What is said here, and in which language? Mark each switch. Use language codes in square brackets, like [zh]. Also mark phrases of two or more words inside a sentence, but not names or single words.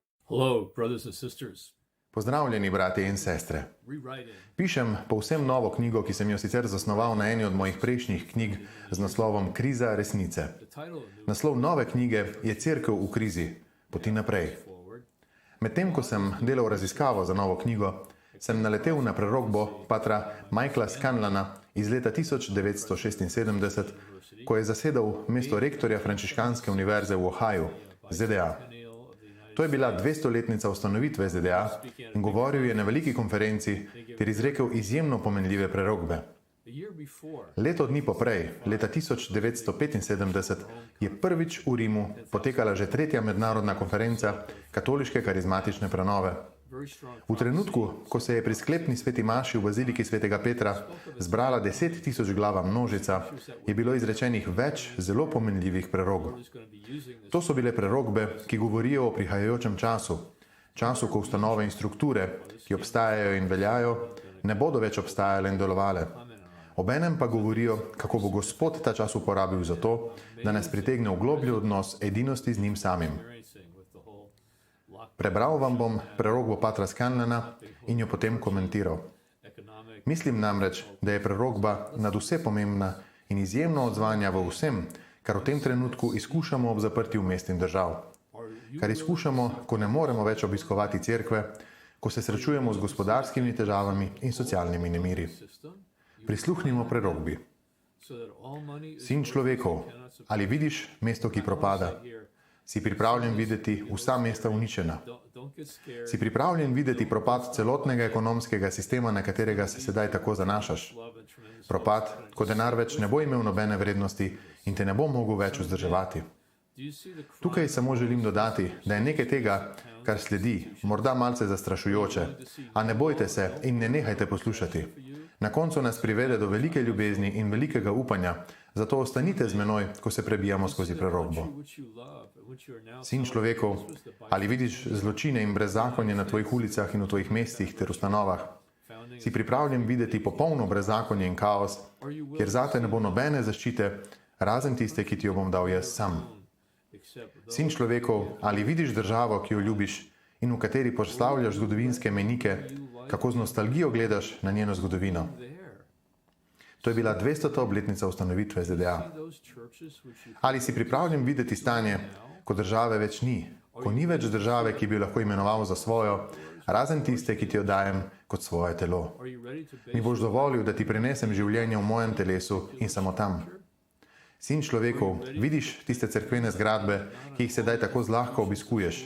[en] Hello, brothers and sisters. [sl] Pozdravljeni, bratje in sestre. [en] Rewriting. [sl] Pišem povsem novo knjigo, ki sem jo sicer zasnoval na eni od mojih prejšnjih knjig z naslovom Kriza resnice. [en] The title of the [sl] Naslov nove knjige je Cerkev v krizi, poti naprej. [en] forward. [sl] Medtem, ko sem delal raziskavo za novo knjigo, sem naletel na prerokbo patra Michaela Scanlana iz leta 1976, ko je zasedal mesto rektorja Frančiškanske univerze v Ohaju, ZDA. To je bila 200-letnica ustanovitve ZDA in govoril je na veliki konferenci ter izrekel izjemno pomenljive prerokbe. [en] The year before, [sl] Leto dni poprej, leta 1975, je prvič v Rimu potekala že tretja mednarodna konferenca katoliške karizmatične prenove. [en] very strong [sl] V trenutku, ko se je pri sklepni sveti maši v baziliki svetega Petra zbrala 10.000 glava množica, je bilo izrečenih več zelo pomenljivih prerokb. [en] is going to be using this [sl] To so bile prerokbe, ki govorijo o prihajajočem času, času, ko ustanove in strukture, ki obstajajo in veljajo, ne bodo več obstajale in delovale. Obenem pa govorijo, kako bo Gospod ta čas uporabil za to, da nas pritegne v globlji odnos edinosti z njim samim. [en] experiencing with the whole lockdown, [sl] Prebral vam bom prerokbo patra Scanlana in jo potem komentiral. [en] economic, [sl] Mislim namreč, da je prerokba nadvse pomembna in izjemno odzvanja v vsem, kar v tem trenutku izkušamo ob zaprtju mest in držav. Kar izkušamo, ko ne moremo več obiskovati cerkve, ko se srečujemo z gospodarskimi težavami in socialnimi nemiri. [en] system, [sl] Prisluhnimo prerokbi. [en] so that all money is [sl] Sin človekov, ali vidiš mesto, ki propada? [en] here. [sl] Si pripravljen videti vsa mesta uničena? [en] Don't get scared. [sl] Si pripravljen videti propad celotnega ekonomskega sistema, na katerega se sedaj tako zanašaš? [en] Love and tremendous [sl] Propad, ko denar več ne bo imel nobene vrednosti in te ne bo mogel več vzdrževati. [en] Do you see the crime? [sl] Tukaj samo želim dodati, da je nekaj tega, kar sledi, morda malce zastrašujoče, a ne bojte se in ne nehajte poslušati. Na koncu nas privede do velike ljubezni in velikega upanja, zato ostanite z menoj, ko se prebijamo skozi prerokbo. [en] Which you love, and which you are now [sl] Sin človekov, ali vidiš zločine in brezzakonje na tvojih ulicah in v tvojih mestih ter ustanovah? [en] founding, [sl] Si pripravljen videti popolno brezzakonje in kaos, kjer zate ne bo nobene zaščite, razen tiste, ki ti jo bom dal jaz sam? [en] except those [sl] Sin človekov, ali vidiš državo, ki jo ljubiš in v kateri proslavljaš zgodovinske menike, kako z nostalgijo gledaš na njeno zgodovino? [en] there. [sl] To je bila 200. obletnica ustanovitve ZDA. [en] Those churches which you [sl] Ali si pripravljen videti stanje, ko države več ni, ko ni več države, ki bi jo lahko imenoval za svojo, razen tiste, ki ti jo dajem kot svoje telo? [en] are you ready to [sl] Mi [en] base [sl] boš dovolil, da ti prinesem življenje v mojem telesu in samo tam. Sin človekov, vidiš tiste cerkvene zgradbe, ki jih sedaj tako zlahka obiskuješ?